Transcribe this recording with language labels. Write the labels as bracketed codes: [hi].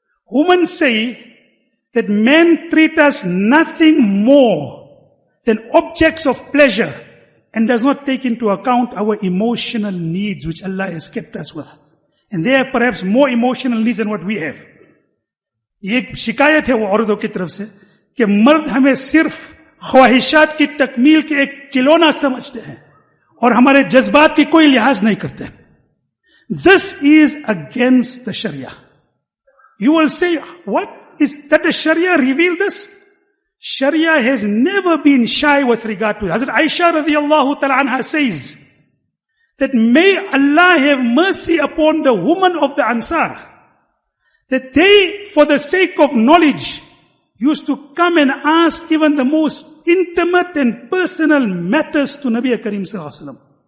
[en] Women say that men treat us nothing more than objects of pleasure and does not take into account our emotional needs which Allah has kept us with. And they have perhaps more emotional needs than what we have. [hi] ये एक शिकायत है वो औरतों की तरफ से कि मर्द हमें सिर्फ ख्वाहिशात की तकमील के एक खिलौना समझते हैं और हमारे जज्बात की कोई लिहाज नहीं करते हैं. [en] This is against the Sharia. You will say, what is that the Sharia revealed this? Sharia has never been shy with regard to it. Hazrat Aisha radiallahu ta'ala anha says that may Allah have mercy upon the woman of the Ansar, that they, for the sake of knowledge, used to come and ask even the most intimate and personal matters to Nabi Karim sallallahu alaihi wasallam.